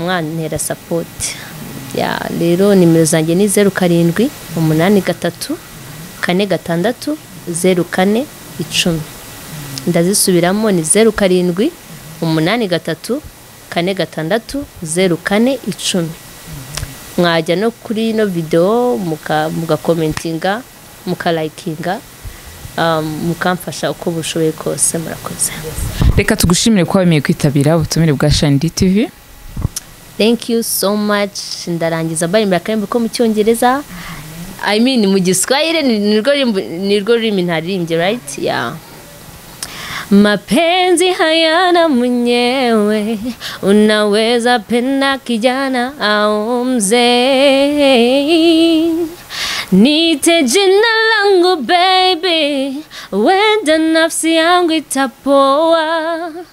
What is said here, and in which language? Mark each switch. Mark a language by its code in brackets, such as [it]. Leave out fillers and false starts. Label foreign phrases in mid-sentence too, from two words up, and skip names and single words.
[rw] mwantera support rero nimero zanjye ni 07 83 46 04 10 ndazisubiramo ni 07 83 46 04 10 mwajya no kuri ino video mugakomentinga mukalikinga mukamfasha uko bushoboye kose murakoze. Reka tugushimire ko wemeye kwitabira ubutumire bwa Shine TV. [en] Thank you so much. [rw] Ndarangiza bari mbakayembe ko mu cyongereza mu Giswahili nirwo rurimi ntaririmbye right [sw] Mapenzi hayana mwenyewe, unaweza penda kijana au mzee. Niite jina langu baby, wenda nafsi yangu itapoa.